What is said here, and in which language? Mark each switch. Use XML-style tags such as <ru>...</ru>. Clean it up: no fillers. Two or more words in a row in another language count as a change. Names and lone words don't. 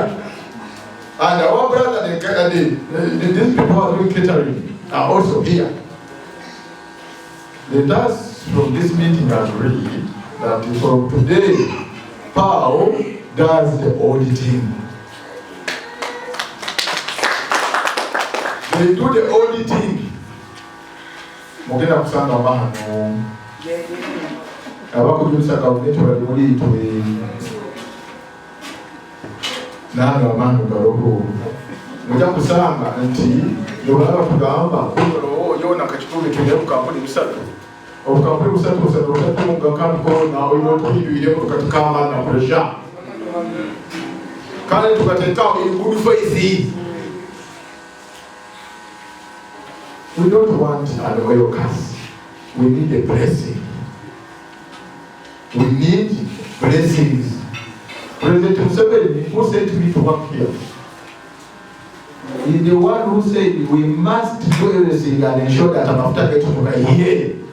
<en>And our brother, these people who are doing catering are also here. Let us, from this meeting, agree that from today, Paul does the auditing. They do the auditing.</en> <ttj>Mugenda kusanga mahano. Abakujusa gavumenti bali muli itwe. Nano amahano garoho. Mujja kusanga nti nolaba tugamba yona Kikuube tulina kampuni bisatu. Obukampuni busatu obukatunga kamukona olina otuyinduire tukatukama na pressure. Kale tukateekawo</ttj> <en>good faith. We don't want an oil curse. We need a blessing. We need blessings. President Museveni, who sent me to work here, is the one who said we must do everything and ensure that I'm after getting to my here.</en>